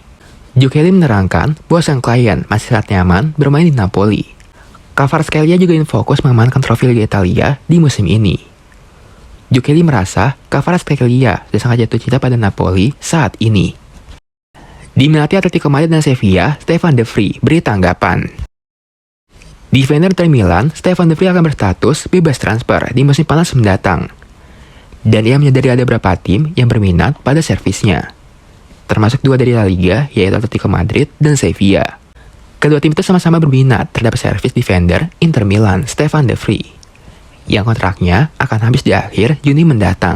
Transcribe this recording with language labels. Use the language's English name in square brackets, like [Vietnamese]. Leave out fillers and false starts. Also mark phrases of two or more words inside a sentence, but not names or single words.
[Indonesian] Jogeli menerangkan bahwa sang klien masih sangat nyaman bermain di Napoli. Kvaratskhelia juga ingin fokus mengamankan trofi Liga Italia di musim ini. Jogeli merasa Kvaratskhelia sudah sangat jatuh cinta pada Napoli saat ini. Diminati Atletico Madrid dan Sevilla, Stefan De Vrij beri tanggapan. Defender Inter Milan, Stefan De Vrij akan berstatus bebas transfer di musim panas mendatang. Dan ia menyadari ada beberapa tim yang berminat pada servisnya, termasuk 2 dari La Liga, yaitu Atletico Madrid dan Sevilla. Kedua tim itu sama-sama berminat terhadap servis defender Inter Milan, Stefan De Vrij, yang kontraknya akan habis di akhir Juni mendatang.